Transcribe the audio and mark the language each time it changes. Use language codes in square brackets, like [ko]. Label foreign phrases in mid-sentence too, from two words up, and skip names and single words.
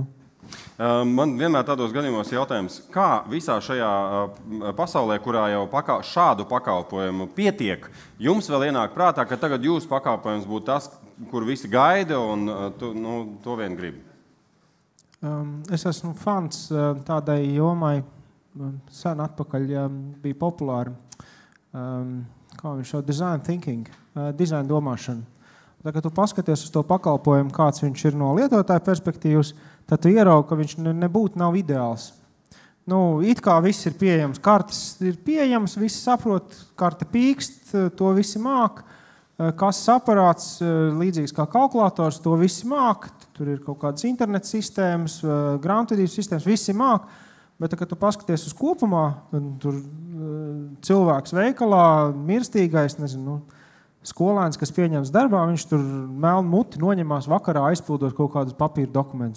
[lv] Man vienmēr tādos gadījumos jautājums, kā visā šajā pasaulē, kurā jau šādu pakalpojumu pietiek, jums vēl ienāk prātā, ka tagad jūsu pakalpojums būtu tas, kur visi gaida un to vien grib? Es esmu fans tādai jomai. Sen atpakaļ bija populāri, kā viņš šo [en] design thinking, [lv] design domāšanu. Tā, kad tu paskaties uz to pakalpojumu, kāds viņš ir no lietotāja perspektīvas, tad tu ieraugi, ka viņš nebūtu nav ideāls. It kā viss ir pieejams, kartes ir pieejams, visi saprot, karte pīkst, to visi māk, kases aparāts, līdzīgs kā kalkulators, to visi māk, tur ir kaut kādas interneta sistēmas, grāmatvedības sistēmas, visi māk, bet, kad tu paskaties uz kopumā, tur cilvēks veikalā, mirstīgais, nezinu, skolēns, kas pieņems darbā, viņš tur melnu muti noņemās vakarā aizpildot kaut kādus papīra dokumentus.